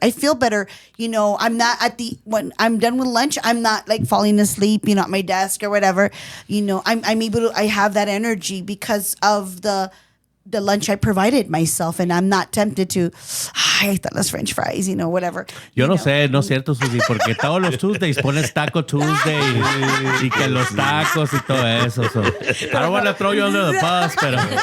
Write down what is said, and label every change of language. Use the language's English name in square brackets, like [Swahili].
[English] I'm not when I'm done with lunch, I'm not like falling asleep, at my desk or whatever. I'm able to, I have that energy because of the lunch I provided myself, and I'm not tempted to, las French fries, whatever. [Spanish] Yo no sé, no es cierto, Susi, porque todos los Tuesdays pones Taco Tuesday y que los tacos y todo eso. [English] So, I don't want to throw you under the bus, [Spanish] pero